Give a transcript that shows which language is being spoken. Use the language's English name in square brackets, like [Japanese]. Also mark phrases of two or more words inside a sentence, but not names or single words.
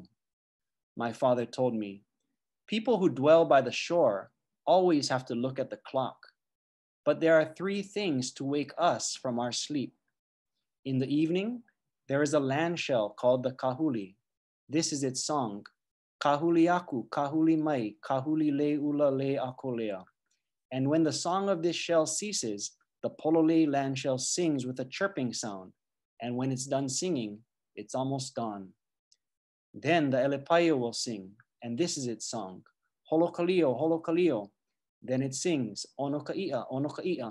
[English] My father told me, people who dwell by the shore always have to look at the clock, but there are 3 things to wake us from our sleep. In the evening, there is a land shell called the kahuli. This is its song, [Hawaiian] kahuli aku, kahuli mai, kahuli le ula le akolea. [English] And when the song of this shell ceases, the pololei land shell sings with a chirping sound. And when it's done singing, it's almost dawn. Then the elepaio will sing, and this is its song, [Hawaiian] holokalio, holokalio. [English] Then it sings, [Hawaiian] onokaia, onokaia.